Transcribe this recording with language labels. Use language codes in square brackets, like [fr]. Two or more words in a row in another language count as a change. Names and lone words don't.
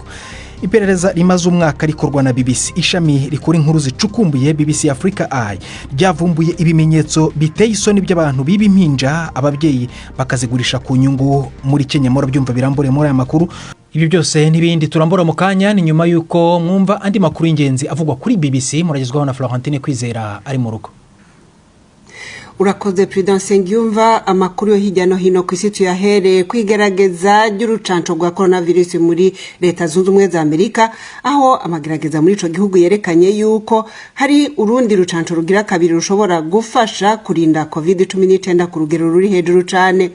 [rn] Iperereza rimaze umwaka rikorwa na BBC, ishami rikora inkuru zicukumbuye BBC Africa ryavumbuye ibimenyetso biteye isoni by'abantu b'impinja ababyeyi bakazigurisha ku nyungu muri Kenya. Murabyumva birambure muri aya makuru. Ibi byose n'ibindi turambura mu kanya, ni nyuma yuko mwumva andi makuru y'ingenzi avugwa kuri BBC. Muragezwaho na Florentine Kwizera ari mu rugo. Urakoze Prudence Ngiyumva. Amakuru yo hirya no hino ku isi tuyahere kwigerageza ry'urucanco rwa coronavirus muri Leta Zunze Ubumwe za Amerika, aho amagerageza muri ico gihugu yerekanye yuko hari urundi rucanco rugira kabiri rushobora gufasha kurinda COVID-19 ku rugero ruri hejuru cyane.